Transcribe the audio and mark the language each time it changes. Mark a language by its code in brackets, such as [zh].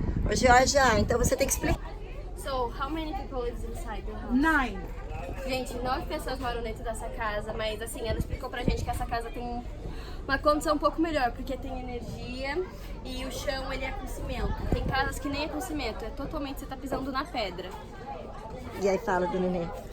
[pt] Ô, Georgia, então você tem que explicar. [en] So, how many people lives inside the house? 9. [pt] Gente, 9 pessoas moram dentro dessa casa, mas assim, ela explicou pra gente que essa casa tem uma condição um pouco melhor, porque tem energia e o chão ele é com cimento. Tem casas que nem é com cimento, é totalmente, você tá pisando na pedra. E aí fala do neném.